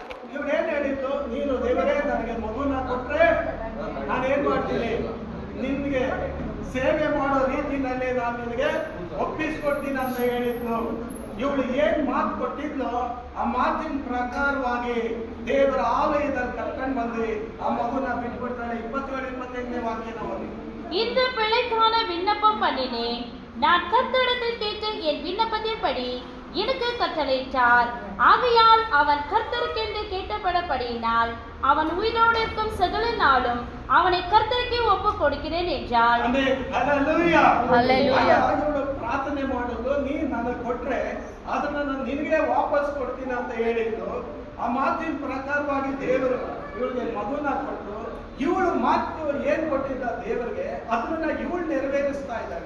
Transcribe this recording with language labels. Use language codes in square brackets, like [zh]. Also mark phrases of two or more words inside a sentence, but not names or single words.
[kn] ಇವ್ರೇನ್ ಹೇಳಿದ್ದು, ನೀನು ದೇವರೇ ನನಗೆ ಮಗುನ ಕೊಟ್ರೆ ನಾನೇನ್ ಮಾಡ್ತೀನಿ, ನಿನ್ಗೆ ಸೇವೆ ಮಾಡೋ ರೀತಿನಲ್ಲಿ ನಾನು ನಿನಗೆ ಒಪ್ಪಿಸ್ಕೊಡ್ತೀನಿ ಅಂತ ಹೇಳಿದ್ಲು. ಇವಳು ಏನ್ ಮಾತು ಕೊಟ್ಟಿದ್ಲು ಆ ಮಾತಿನ ಪ್ರಕಾರವಾಗಿ ದೇವರ ಆಲಯದಲ್ಲಿ ಕರ್ಕೊಂಡು ಬಂದು ಆ ಮಗುನ ಬಿಟ್ಬಿಡ್ತಾಳೆ. 27-28ನೇ ವಾಕ್ಯನ ಓದಿ. [ta] இந்த பிள்ளைக்கான விண்ணப்பம் பண்ணினேன். நான் கர்த்தரிடத்தில் கேட்ட என் விண்ணப்பத்தின்படி எனக்கு கட்டளையிட்டார். ஆகையால் அவன் கர்த்தருக்கென்று கேட்டபடியினால் அவன் உயிரோடு இருக்கும் சகல நாளும் அவனை கர்த்தருக்கு ஒப்பு கொடுக்கிறேன் என்றாள். [kn] ಪ್ರಾರ್ಥನೆ ಮಾಡೋದು, ನೀನ್ ನನಗೆ ಕೊಟ್ರೆ ಅದನ್ನ ನಾನು ನಿನಗೆ ವಾಪಸ್ ಕೊಡ್ತೀನಿ ಅಂತ ಹೇಳಿದ್ದು. ಆ ಮಾತಿನ ಪ್ರಕಾರವಾಗಿ ದೇವರು ಇವಳಿಗೆ ಮಗುನ ಕೊಟ್ಟು, ಇವಳು ಮಾತು ಏನ್ ಕೊಟ್ಟಿದ್ದ ದೇವರಿಗೆ ಅದನ್ನ ಇವಳು ನೆರವೇರಿಸ್ತಾ ಇದ್ದಾಳೆ.